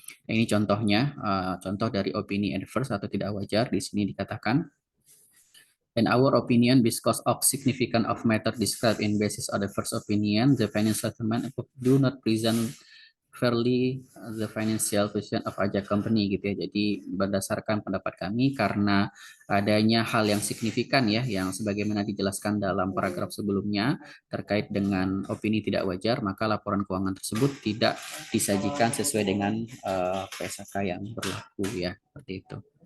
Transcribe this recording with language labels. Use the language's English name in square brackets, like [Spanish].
[Indonesian] Nah, ini contohnya, contoh dari opini adverse atau tidak wajar. [English] Di sini dikatakan, in our opinion, because of significant of matter described in basis of the first opinion, the financial statement do not present fairly the financial position of Aja Company gitu ya. [Indonesian] Jadi berdasarkan pendapat kami karena adanya hal yang signifikan ya yang sebagaimana dijelaskan dalam paragraf sebelumnya terkait dengan opini tidak wajar, maka laporan keuangan tersebut tidak disajikan sesuai dengan PSAK yang berlaku ya, seperti itu.